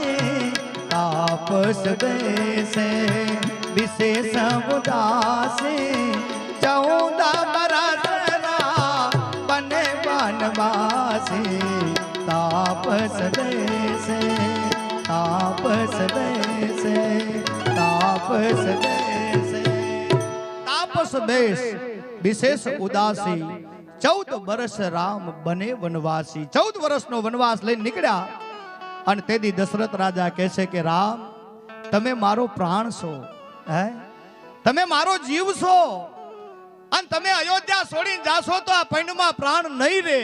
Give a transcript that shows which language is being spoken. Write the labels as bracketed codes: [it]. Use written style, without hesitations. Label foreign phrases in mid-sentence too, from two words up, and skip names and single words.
[awa] तापस बेसे विशेष उदासे, 14 बरस राम बने वनवासी, तापस बेसे, तापस बेसे, तापस बेसे. तापस बेस विशेष उदासी, 14 वर्ष राम बने वनवासी. [gu] 14 વર્ષનો વનવાસ લઈને નીકળ્યા. અને તેથી દશરથ રાજા કહે છે કે રામ, તમે મારો પ્રાણ છો, હે, તમે મારો જીવ છો, અને તમે અયોધ્યા છોડીને જાશો તો આ પૈંડમાં પ્રાણ નહીં રહે.